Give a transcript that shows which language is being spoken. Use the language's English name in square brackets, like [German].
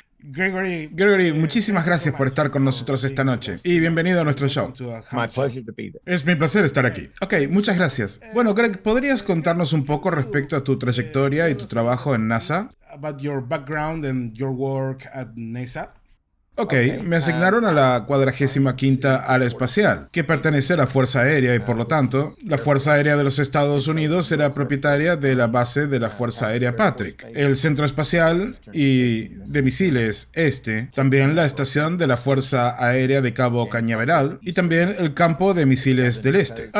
[Spanish] Gregory, muchísimas gracias por estar con nosotros esta noche y bienvenido a nuestro show. [English] My pleasure to be there. [Spanish] Es mi placer estar aquí. Ok, muchas gracias. Bueno, Greg, ¿podrías contarnos un poco respecto a tu trayectoria y tu trabajo en NASA? [English] About your background and your work at NASA. [Spanish] Ok, me asignaron a la 45ª Área Espacial, que pertenece a la Fuerza Aérea y por lo tanto, la Fuerza Aérea de los Estados Unidos era propietaria de la base de la Fuerza Aérea Patrick, el Centro Espacial y de Misiles Este, también la estación de la Fuerza Aérea de Cabo Cañaveral y también el campo de misiles del Este.